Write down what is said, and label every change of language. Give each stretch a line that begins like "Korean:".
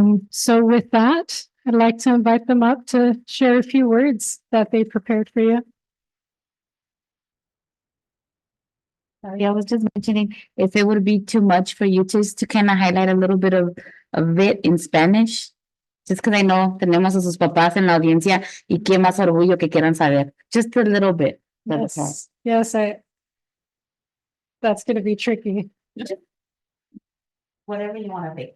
English: So with that, I'd like to invite them up to share a few words that they prepared for you. Sorry, I was just mentioning if it would be too much for you to kind of highlight a little bit of it in Spanish. Just because I know
Spanish: tenemos a sus papás en la audiencia y qué más orgullo que quieran saber.
English: Just a little bit. Yes, that's gonna be tricky. Whatever you want to pick.